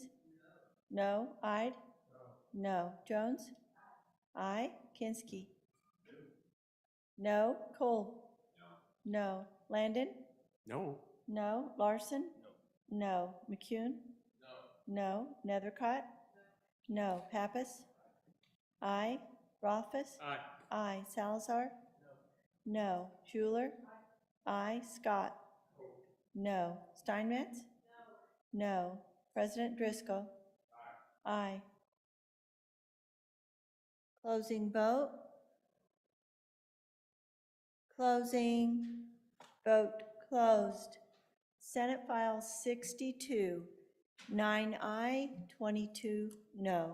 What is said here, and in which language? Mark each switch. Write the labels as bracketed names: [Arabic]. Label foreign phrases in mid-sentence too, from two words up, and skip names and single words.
[English] No. Ide? No. Jones? Aye. Kinsky? No. Cole? No. Landon? No. No. Larson? No. McCune? No. Nethercott? No. Pappas? Aye. Rothfuss? Aye. Aye. Salazar? No. Schuler? Aye. Scott? No. Steinmetz? No. President Driscoll? Aye. Closing vote. Closing. Vote closed. Senate File 62, 9 aye, 22 no.